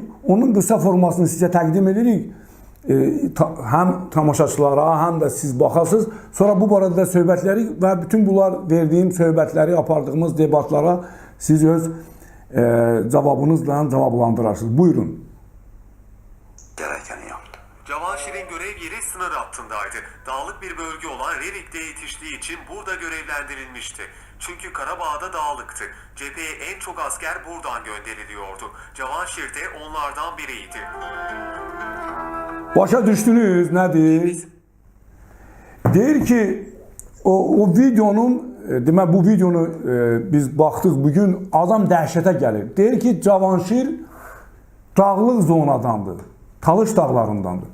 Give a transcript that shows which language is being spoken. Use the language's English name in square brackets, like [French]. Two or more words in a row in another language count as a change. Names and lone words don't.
[Azerbaijani] Onun qısa formasını sizə təqdim edirik. Həm tamaşaçılara, həm də siz baxasınız. Sonra bu barədə söhbətləri və bütün bunlar verdiyim söhbətləri, apardığımız debatlara siz öz cavabınızla cavablandırarsınız. Buyurun. [Turkish] Gerekeni yaptı. Cavanşir'in görev yeri sınır hattındaydı. Dağlık bir bölge olan Rerik'te yetiştiği için burada görevlendirilmişti. Çünkü Karabağ'da dağlıktı. Cepheye en çok asker buradan gönderiliyordu. Cavanşir de onlardan biriydi. [Azerbaijani] Başa düşdünüz, nədir? Deyir ki, o videonun, demək bu videonu biz baxdıq bugün, adam dəhşətə gəlir. Deyir ki, Cavanşir dağlıq zonadandır, Talış dağlarındandır.